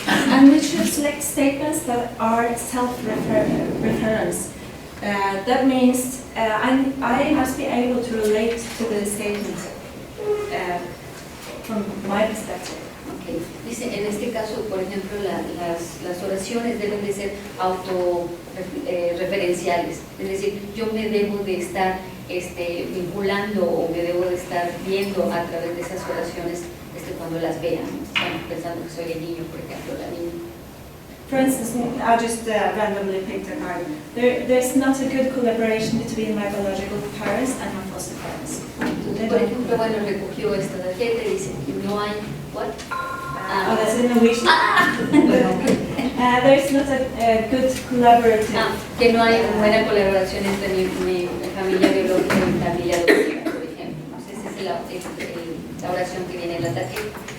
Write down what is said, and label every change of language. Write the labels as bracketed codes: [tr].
[en] And we should select statements that are self-reference. That means I must be able to relate to the statement from my perspective. Okay. [es] Dice, en este caso, por ejemplo, las oraciones deben de ser autorreferenciales. Es decir, yo me debo de estar vinculando o me debo de estar viendo a través de esas oraciones cuando las vean, pensando que soy el niño, por ejemplo, la niña. [en] For instance, I'll just randomly pick a card. There's not a good collaboration between my biological parents and my foster parents. [es] Entonces, por ejemplo, bueno, recogió esta tarjeta y dice que no hay, [en] what? Oh, that's in Norwegian. There's not a good collaborative. [es] Que no hay buena colaboración entre mi familia biológica y mi familia adoptiva, por ejemplo. Entonces, esa es la oración que viene en la tarjeta.